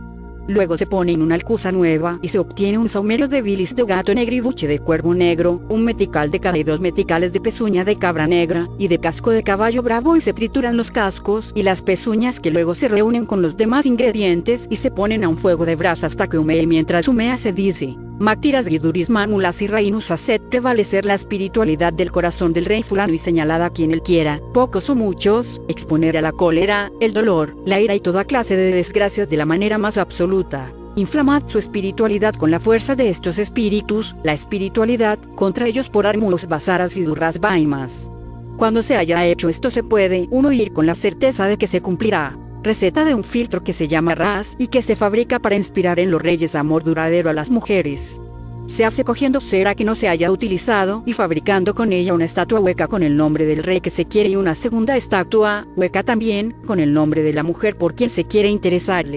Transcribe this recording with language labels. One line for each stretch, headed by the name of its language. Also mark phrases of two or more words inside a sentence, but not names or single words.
Spanish: Luego se pone en una alcuza nueva y se obtiene un saumerio de bilis de gato negro y buche de cuervo negro, un metical de cada y 2 meticales de pezuña de cabra negra y de casco de caballo bravo, y se trituran los cascos y las pezuñas, que luego se reúnen con los demás ingredientes y se ponen a un fuego de brasa hasta que humee, y mientras humea se dice: Mactiras guiduris mámulas y reinus haced prevalecer la espiritualidad del corazón del rey fulano y señalada a quien él quiera, pocos o muchos, exponer a la cólera, el dolor, la ira y toda clase de desgracias de la manera más absoluta. Inflamad su espiritualidad con la fuerza de estos espíritus, la espiritualidad, contra ellos por armulos basaras vidurras baimas. Cuando se haya hecho esto se puede uno ir con la certeza de que se cumplirá. Receta de un filtro que se llama ras y que se fabrica para inspirar en los reyes amor duradero a las mujeres. Se hace cogiendo cera que no se haya utilizado y fabricando con ella una estatua hueca con el nombre del rey que se quiere y una segunda estatua hueca también con el nombre de la mujer por quien se quiere interesarle.